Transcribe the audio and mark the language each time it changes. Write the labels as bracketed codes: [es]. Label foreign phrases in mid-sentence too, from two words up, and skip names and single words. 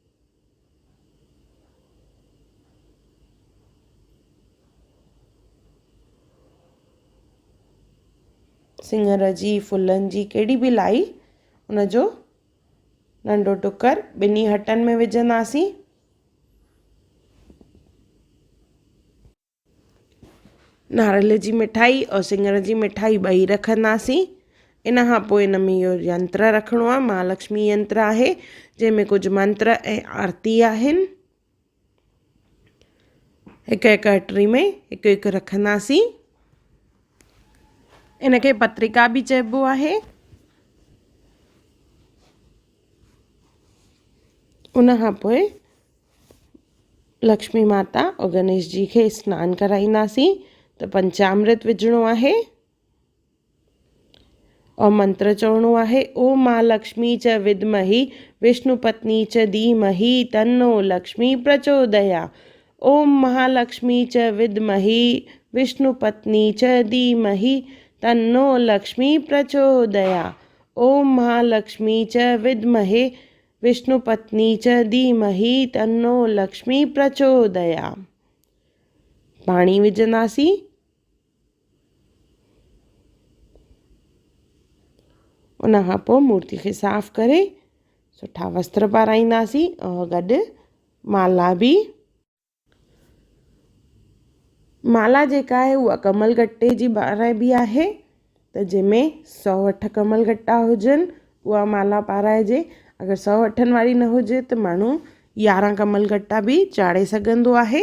[sd] सिङर जी, फुलनि जी, कहिड़ी बि लाई, उनजो नंढो टुकर ॿिन्ही हटनि में विझंदासीं। नारेल जी मिठाई और सिङर जी मिठाई ॿई रखंदासीं। इन खां पोइ इन में इहो यंत्र रखिणो आहे, महालक्ष्मी यंत्र आहे, जंहिंमें कुझु मंत्र ऐं आरती आहिनि। हिकु हिकु हटरी में हिकु हिकु रखंदासीं। इनखे पत्रिका बि चइबो आहे। उन खां पोइ लक्ष्मी माता और गणेश जी खे सनानु कराईंदासीं। त पंचामृत विझणो आहे और मंत्र चवणो आहे, [sa] ओम महालक्ष्मी च विद्महि विष्णुपत्नी च धीमहि तन्नो लक्ष्मी प्रचोदया। ओम महालक्ष्मी च विद्महि विष्णुपत्नी च धीमहि तन्नो लक्ष्मी प्रचोदया। ओम महालक्ष्मी च विद्महे विष्णुपत्नी च धीमहि तन्नो लक्ष्मी प्रचोदया। [sd] पाणी विझंदासीं। उन खां पोइ मूर्ति खे साफ़ करे सुठा वस्त्र पाराईंदासीं और गॾु माला बि। माला जेका आहे उहा कमल गट्टे जी पाराइबी आहे। त जंहिंमें 108 कमल गट्टा हुजनि उहा माला पाराइजे। अगरि 108 वारी न हुजे त माण्हू 11 कमल गट्टा बि चाढ़े सघंदो आहे।